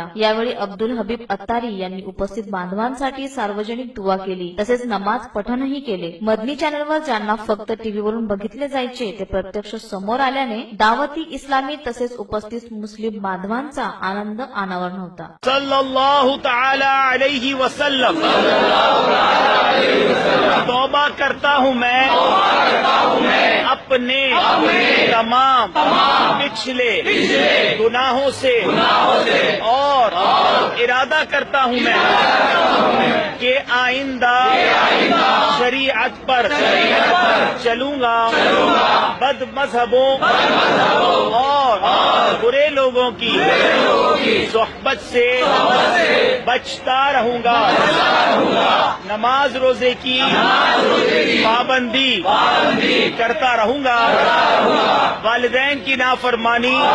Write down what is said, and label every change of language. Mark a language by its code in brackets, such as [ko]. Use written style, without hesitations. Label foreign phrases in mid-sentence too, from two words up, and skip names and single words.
[mr] यावेळी अब्दुल हबीब अत्तारी यांनी उपस्थित बांधवांसाठी सार्वजनिक दुआ केली तसेच नमाज पठणही केले। मदनी चॅनलवर ज्यांना फक्त टीव्हीवरून बघितले जायचे ते प्रत्यक्ष समोर आल्याने दावती इस्लामी तसेच उपस्थित मुस्लिम बांधवांचा आनंद अनावर नव्हता। [ar] صلى الله تعالى عليه وسلم [hi] तौबा करता हूँ मैं अपने तमाम पिछले गुनाहों से और इरादा करता हूँ मैं कि आइंदा शरीयत पर चलूंगा, बद मजहबों और बुरे लोगों की सोहबत से बचता रहूंगा, नमाज रोजे की पाबंदी करता रहूंगा, वालिदैन की नाफरमानी,